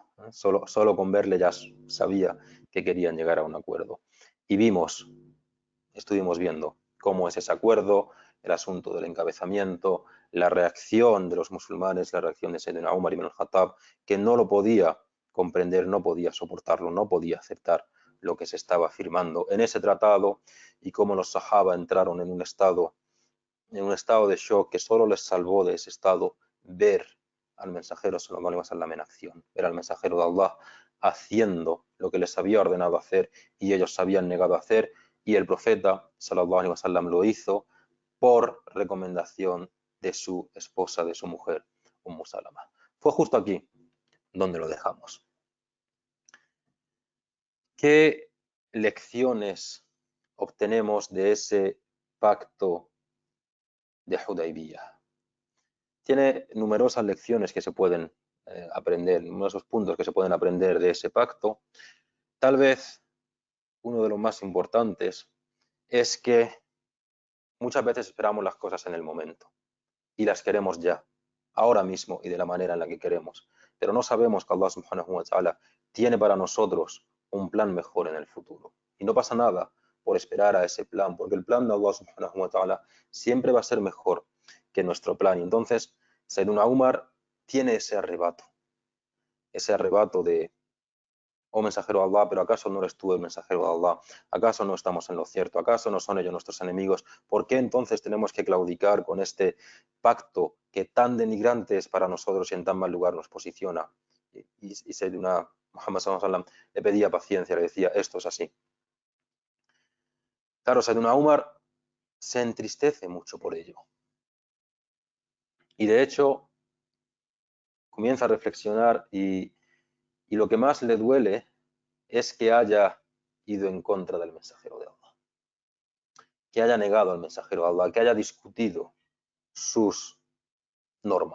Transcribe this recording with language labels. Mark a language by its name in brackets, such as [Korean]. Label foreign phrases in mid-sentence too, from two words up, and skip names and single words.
[Spanish] Solo con verle ya sabía que querían llegar a un acuerdo. Y estuvimos viendo cómo es ese acuerdo, el asunto del encabezamiento, la reacción de los musulmanes, la reacción de Sayyidina Umar ibn al-Khattab, que no lo podía comprender, no podía soportarlo, no podía aceptar lo que se estaba firmando en ese tratado, y cómo los sahaba entraron en un estado de shock que solo les salvó de ese estado ver al mensajero [Arabic] صلى الله عليه وسلم [Spanish] en acción, ver al mensajero de Allah haciendo lo que les había ordenado hacer y ellos se habían negado a hacer, y el profeta [Arabic] صلى الله عليه وسلم [Spanish] lo hizo por recomendación de su esposa, de su mujer, Salama. Fue justo aquí donde lo dejamos. ¿Qué lecciones obtenemos de ese pacto de Hudaybiyah? Tiene numerosas lecciones que se pueden aprender, numerosos puntos que se pueden aprender de ese pacto. Tal vez uno de los más importantes es que muchas veces esperamos las cosas en el momento y las queremos ya, ahora mismo y de la manera en la que queremos, pero no sabemos que Allah [Arabic] سبحانه وتعالى [Spanish] tiene para nosotros un plan mejor en el futuro. Y no pasa nada por esperar a ese plan, porque el plan de Allah [Arabic] سبحانه وتعالى [Spanish] siempre va a ser mejor que nuestro plan. Y entonces Sayyiduna Umar tiene ese arrebato de: oh mensajero de Allah, pero ¿acaso no eres tú el mensajero de Allah? ¿Acaso no estamos en lo cierto? ¿Acaso no son ellos nuestros enemigos? ¿Por qué entonces tenemos que claudicar con este pacto que tan denigrante es para nosotros y en tan mal lugar nos posiciona? Y Sayyiduna Muhammad [Arabic] صلى الله عليه وسلم [Spanish] le pedía paciencia, le decía: esto es así. Claro, Sayyiduna Umar se entristece mucho por ello. Y de hecho comienza a reflexionar, y lo que más le duele es que haya ido en contra del mensajero de Allah, que haya negado al mensajero de Allah, que haya discutido sus normas.